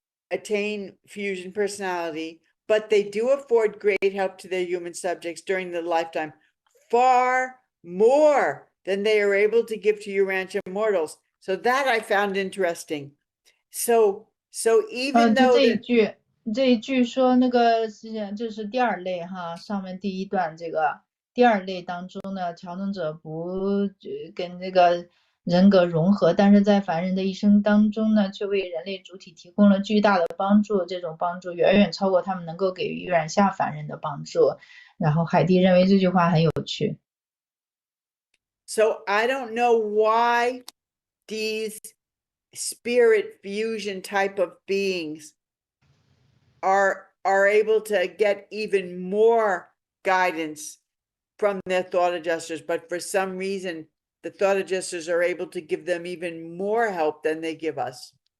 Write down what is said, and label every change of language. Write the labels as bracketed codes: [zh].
[en] attain fusion personality, but they do afford great help to their human subjects during their lifetime, far more than they are able to give to Urantia mortals. So that I found interesting. So even though [zh] 这一句说那个这是第二类哈，上面第一段这个第二类当中呢，调整者不跟这个人格融合，但是在凡人的一生当中呢，却为人类主体提供了巨大的帮助，这种帮助远远超过他们能够给予软下凡人的帮助。然后海蒂认为这句话很有趣。 [en] So I don't know why these spirit fusion type of beings are able to get even more guidance from their thought adjusters, but for some reason, the thought adjusters are able to give them even more help than they give us.